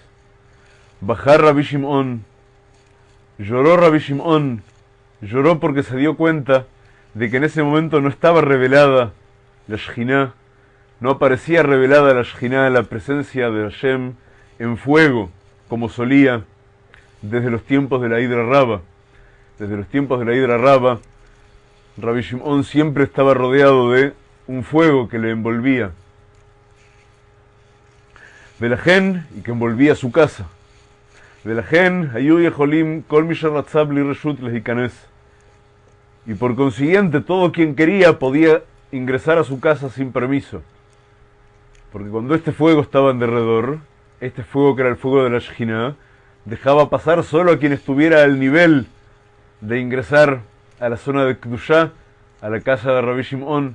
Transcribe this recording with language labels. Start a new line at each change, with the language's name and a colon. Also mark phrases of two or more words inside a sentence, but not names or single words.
Spanish: Bajar Rabbi Shimon, lloró Rabbi Shimon, lloró porque se dio cuenta de que en ese momento no estaba revelada la Shejinah, no aparecía revelada la Shejinah, la presencia de Hashem en fuego, como solía desde los tiempos de la Hidra Raba. Desde los tiempos de la Hidra Raba, Rabbi Shimon siempre estaba rodeado de un fuego que le envolvía. Velajen, y que envolvía su casa.
Hebrew: ולכן היו יכולים כל מי שרצה בלי רשות להיכנס.
Spanish: Y por consiguiente, todo quien quería podía ingresar a su casa sin permiso. Porque cuando este fuego estaba en derredor, este fuego que era el fuego de la Shejinah, dejaba pasar solo a quien estuviera al nivel de ingresar a la zona de Kedushá, a la casa de Rabbi Shimon.